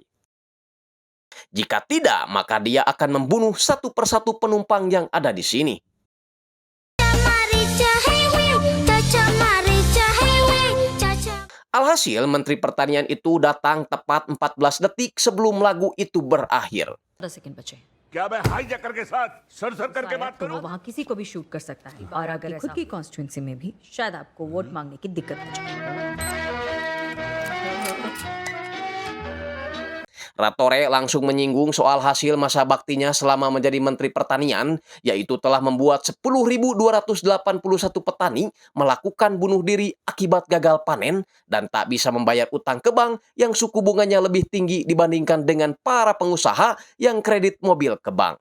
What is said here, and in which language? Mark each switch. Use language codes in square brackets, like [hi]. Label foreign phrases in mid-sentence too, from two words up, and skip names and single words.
[id] Jika tidak, maka dia akan membunuh satu persatu penumpang yang ada di sini. Alhasil, Menteri Pertanian itu datang tepat 14 detik sebelum lagu itu berakhir. [hi] 10 सेकंड बचे हैं। क्या मैं हाईजैकर के साथ सर करके शायद बात तो वो करूं? वहाँ किसी को भी शूट कर सकता है और अगर खुद की कॉन्स्टिट्यूंसी में भी शायद आपको वोट मांगने की दिक्कत हो जाए। [id] Ratore langsung menyinggung soal hasil masa baktinya selama menjadi Menteri Pertanian, yaitu telah membuat 10.281 petani melakukan bunuh diri akibat gagal panen dan tak bisa membayar utang ke bank yang suku bunganya lebih tinggi dibandingkan dengan para pengusaha yang kredit mobil ke bank.